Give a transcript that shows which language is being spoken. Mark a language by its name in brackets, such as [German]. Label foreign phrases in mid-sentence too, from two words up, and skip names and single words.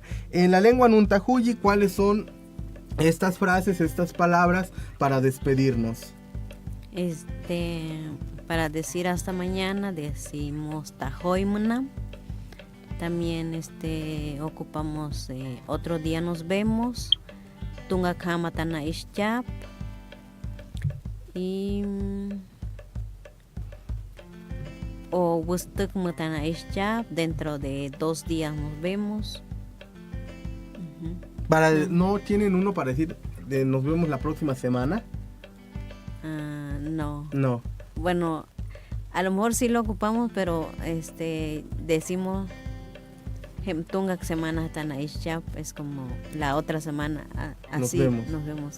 [Spanish] En la lengua Nuntahuyi, ¿cuáles son estas frases, estas palabras para despedirnos? Para decir hasta mañana decimos tajoimna. También ocupamos otro día nos vemos. [Highland Popoluca] Tunga kama tana ischap. Y o wustuk mutana ischap. [Spanish] Dentro de 2 días nos vemos. ¿No tienen uno para decir nos vemos la próxima semana? No. Bueno, a lo mejor sí lo ocupamos, pero decimos [Highland Popoluca] Tunga semana tan ya [Spanish] es como la otra semana, así nos vemos.